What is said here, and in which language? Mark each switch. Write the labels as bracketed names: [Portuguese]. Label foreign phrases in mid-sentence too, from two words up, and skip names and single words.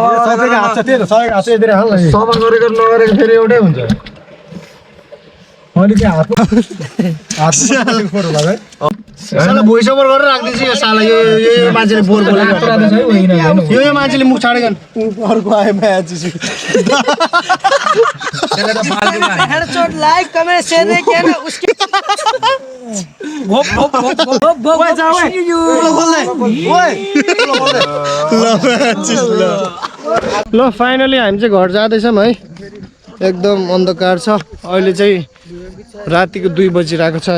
[Nepali] सबैको हात छ त्यही त सबैको हात छ यतिरै हाल न सफा गरेको नगरेको फेरि एउटै हुन्छ मैले चाहिँ हात फोटो लाग्यो है साला [English] voice over [Nepali] गरेर राख्दैछु यो साला यो मान्छेले बोर बोलेको यो मान्छेले मुख छाडेको अर्को आयो म्याच [Hindi] हेडशॉट [English] like comment share [Hindi] किया ना उसके [Nepali] ल फाइनली हामी चाहिँ घर जाँदैछौँ है एकदम अन्धकार छ अहिले चाहिँ रातिको 2 बजिरहेको छ